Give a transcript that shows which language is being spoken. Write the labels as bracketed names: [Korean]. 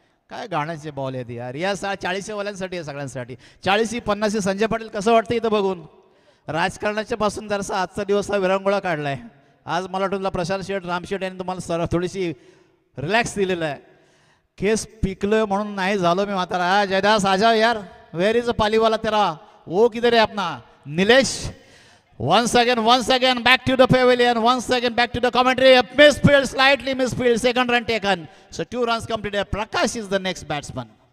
[Marathi] काय गाण्याचे बॉल आहेत यार. या 40 वाल्यांसाठी आहे, सगळ्यांसाठी. 40 50. संजय पाटील, कसं वाटतं इथं बघून? राजकारणाच्या पासून जरासा आजचा दिवस हा विरंगुळा काढलाय. आज मला वाटतं प्रशांत शेठ, राम शेठ यांनी तुम्हाला थोडीशी रिलॅक्स दिलेलं आहे. केस पिकलोय म्हणून नाही झालो मी म्हातारा. [Hindi] जयदास आजा यार, [English] where is a [Hindi] पालीवाला तेरा, वो किधर है अपना Nilesh? [English] once again back to the pavilion, once again back to the commentary. Misfield, slightly misfield, second run taken. So 2 runs completed. Prakash is the next batsman.